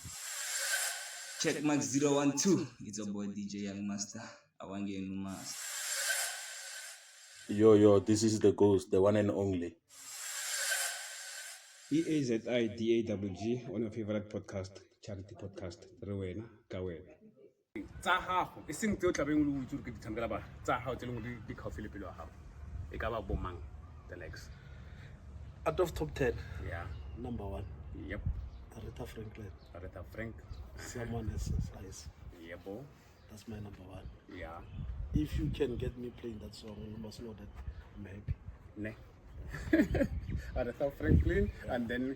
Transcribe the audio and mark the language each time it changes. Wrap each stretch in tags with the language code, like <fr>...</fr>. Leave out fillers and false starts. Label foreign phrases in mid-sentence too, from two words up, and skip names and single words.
<en>Check Max 012. It's a boy DJ Young Master. I want to get new master. Yo, this is the ghost, the one and only. EAZIDAWG, one of your favorite podcast, charity podcast, Rowena, Kawena.</en> <tn>Tsa gago e seng tse o tlabeng o itse ke di thambela ba tsa gago tse leng di khaufi le pelo ya gago e ka ba bo mang the lex</tn> <en>Out of top 10, yeah number 1, yep Aretha Franklin. Aretha Frank Someone else's eyes. yebo That's my number 1. yeah If you can get me playing that song, you must know that I'm happy. ne Aretha Franklin and then</en>